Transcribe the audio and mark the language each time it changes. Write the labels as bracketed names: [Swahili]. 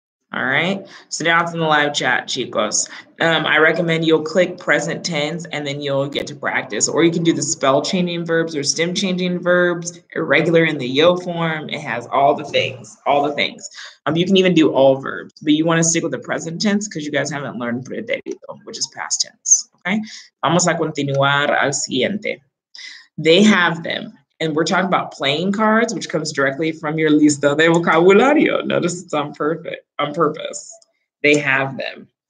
[English] All right, so now it's in the live chat, chicos. I recommend you'll click present tense and then you'll get to practice. Or you can do the spell changing verbs or stem changing verbs, irregular in the yo form. It has all the things, You can even do all verbs, but you want to stick with the present tense because you guys haven't learned pretérito, which is past tense, okay? [Spanish] Vamos a continuar al siguiente. [English] They have them. And we're talking about playing cards, which comes directly from your [Spanish] lista de vocabulario. [English] Notice it's on purpose. They have them.